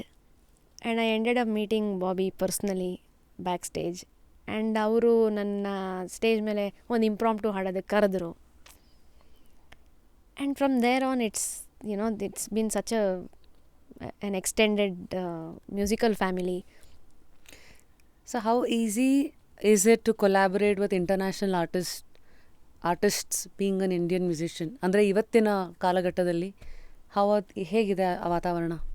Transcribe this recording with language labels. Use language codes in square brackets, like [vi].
[en] And I ended up meeting Bobby personally back stage. [kn] And ಅವರು ನನ್ನ stage ಮೇಲೆ ಒಂದು ಇಂಪ್ರಾಂಪ್ಟು ಹಾಡೋದಕ್ಕೆ ಕರೆದ್ರು. [en] And from there on it's been such an extended musical family. So how easy is it to collaborate with international artists being an Indian musician? [kn] ಅಂದರೆ ಇವತ್ತಿನ ಕಾಲಘಟ್ಟದಲ್ಲಿ ಹೇಗಿದೆ ಆ ವಾತಾವರಣ?